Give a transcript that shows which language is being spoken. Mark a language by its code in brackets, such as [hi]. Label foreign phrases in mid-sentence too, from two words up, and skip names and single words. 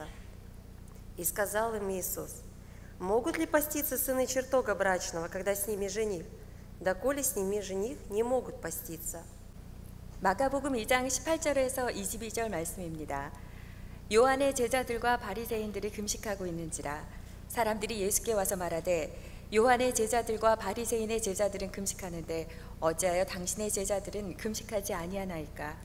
[ru] И сказал им Иисус: могут ли поститься сыны чертога брачного, когда с ними жених? доколе с ними жених не могут поститься. [ko] 마가복음 2장 18절에서 22절 말씀입니다. 요한의 제자들과 바리새인들이 금식하고 있는지라 사람들이 예수께 와서 말하되 요한의 제자들과 바리새인의 제자들은 금식하는데 어찌하여 당신의 제자들은 금식하지 아니하나이까?